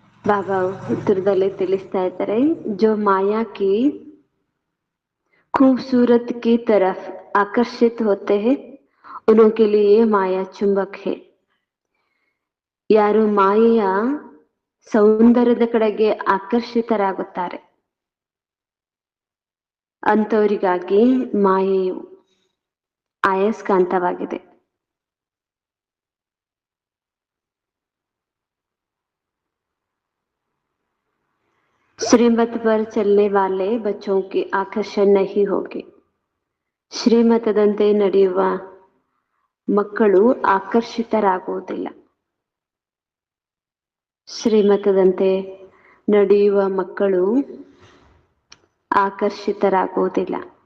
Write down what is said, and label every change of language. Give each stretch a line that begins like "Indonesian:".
Kannada: ಬಾಬಾ ಉತ್ತರದಲ್ಲಿ ತಿಳಿಸ್ತಾ ಇದ್ದಾರೆ,
Hindi: ಜೋ ಮಾಯಾ ಕಿ खूबसूरत की तरफ आकर्षित होते हैं उनके लिए माया चुंबक है.
Kannada: ಯಾರು ಮಾಯೆಯ ಸೌಂದರ್ಯದ ಕಡೆಗೆ ಆಕರ್ಷಿತರಾಗುತ್ತಾರೆ ಅಂಥವರಿಗಾಗಿ ಮಾಯೆಯು ಅಯಸ್ಕಾಂತವಾಗಿದೆ.
Hindi: श्रीमत पर चलने वाले बच्चों की आकर्षण नहीं होगी.
Kannada: ಶ್ರೀಮತದಂತೆ ನಡೆಯುವ ಮಕ್ಕಳು ಆಕರ್ಷಿತರಾಗುವುದಿಲ್ಲ. ಶ್ರೀಮತದಂತೆ ನಡೆಯುವ ಮಕ್ಕಳು ಆಕರ್ಷಿತರಾಗುವುದಿಲ್ಲ.